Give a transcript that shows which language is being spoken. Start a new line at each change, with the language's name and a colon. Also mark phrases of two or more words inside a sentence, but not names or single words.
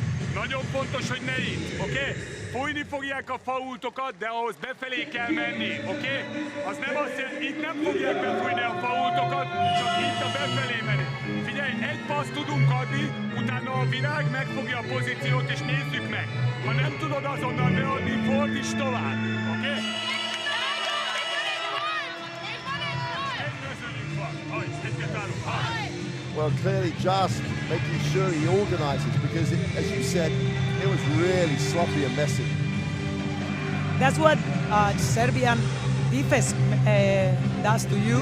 Hungarian: Nagyon fontos, hogy ne itt, oké? Fújni fogják a faultokat, de ahhoz befelé kell menni, oké? Az nem azt jelenti, itt nem fogják befújni a faultokat, csak itt a befelé menni. Figyelj, egy paszt tudunk adni, utána a virág megfogja a pozíciót, és nézzük meg. Ha nem tudod azonnal beadni, fordíts tovább, oké?
English: Well, clearly just making sure he organizes because, as you said, it was really sloppy and messy. That's what Serbian defense does to you.